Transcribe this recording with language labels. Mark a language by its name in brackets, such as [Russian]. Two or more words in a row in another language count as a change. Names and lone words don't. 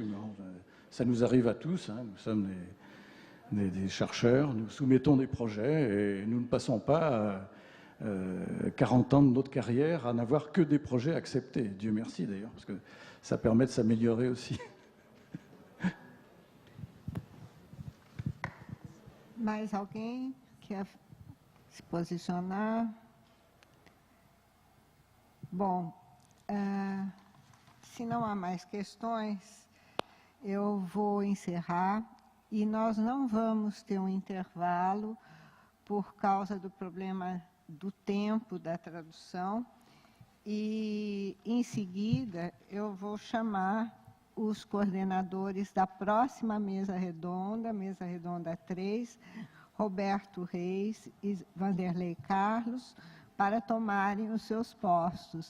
[French] Ça nous arrive à tous, hein. Nous sommes des chercheurs, nous soumettons des projets et nous ne passons pas 40 ans de notre carrière à n'avoir que des projets acceptés. Dieu merci d'ailleurs, parce que ça permet de s'améliorer aussi. [Portuguese] Mais alguém quer se posicionar? Bom, se não há mais questões, eu vou encerrar e nós não vamos ter um intervalo por causa do problema do tempo da tradução e, em seguida, eu vou chamar os coordenadores da próxima mesa redonda 3, Roberto Reis e Vanderlei Carlos, para tomarem os seus postos.